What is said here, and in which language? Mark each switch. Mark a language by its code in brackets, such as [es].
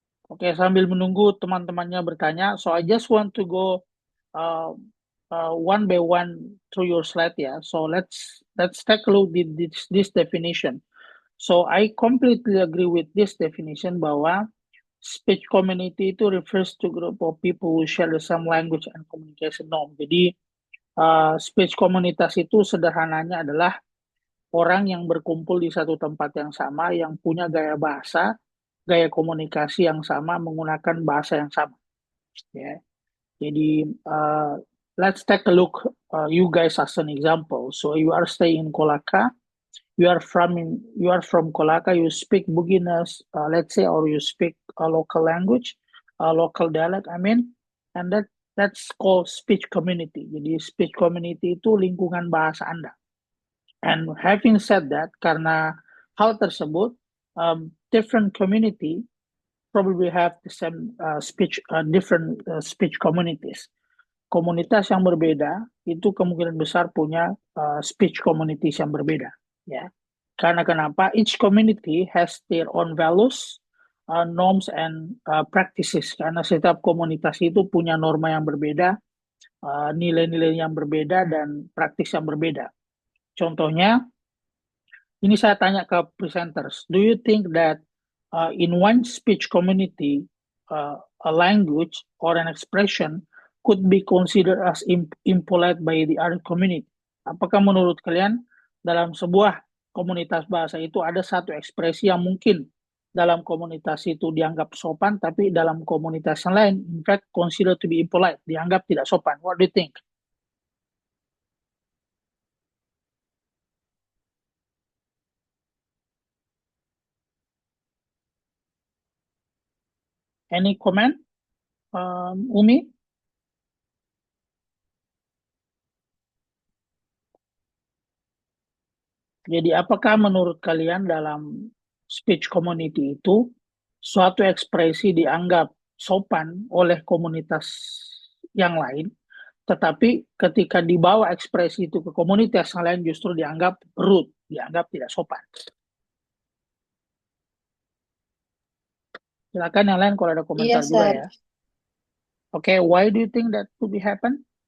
[en] Oke, [id] sambil menunggu teman-temannya bertanya, [en] so I just want to go uh, one by one through your slide ya. So let's take a look at this definition. So I completely agree with this definition bahwa speech community itu refers to group of people who share the same language and communication norm. [id] Jadi speech komunitas itu sederhananya adalah orang yang berkumpul di satu tempat yang sama, yang punya gaya bahasa, gaya komunikasi yang sama, menggunakan bahasa yang sama. Ya. [en] Jadi let's take a look you guys as an example. So you are staying in Kolaka, you are from Kolaka, you speak Buginas, let's say, or you speak a local language, a local dialect, I mean, and that's called speech community. [id] Jadi speech community itu lingkungan bahasa Anda. [en] And having said that, [id] karena hal tersebut, [en] different community probably have the same different speech communities. [id] Komunitas yang berbeda itu kemungkinan besar punya speech communities yang berbeda, ya. Karena kenapa? [en] Each community has their own values, norms and practices. [id] Karena setiap komunitas itu punya norma yang berbeda, nilai-nilai yang berbeda dan praktis yang berbeda. Contohnya, ini saya tanya ke presenters, [en] do you think that in one speech community, a language or an expression could be considered as impolite by the other community? [id] Apakah menurut kalian dalam sebuah komunitas bahasa itu ada satu ekspresi yang mungkin dalam komunitas itu dianggap sopan, tapi dalam komunitas yang lain, [en] in fact, considered to be impolite, [id] dianggap tidak sopan? [en] What do you think? Any comment, Umi? [id] Jadi apakah menurut kalian dalam speech community itu suatu ekspresi dianggap sopan oleh komunitas yang lain, tetapi ketika dibawa ekspresi itu ke komunitas yang lain justru dianggap rude, dianggap tidak sopan? Silakan yang lain kalau ada komentar juga ya. [en] Oke, why do you think that could be happening?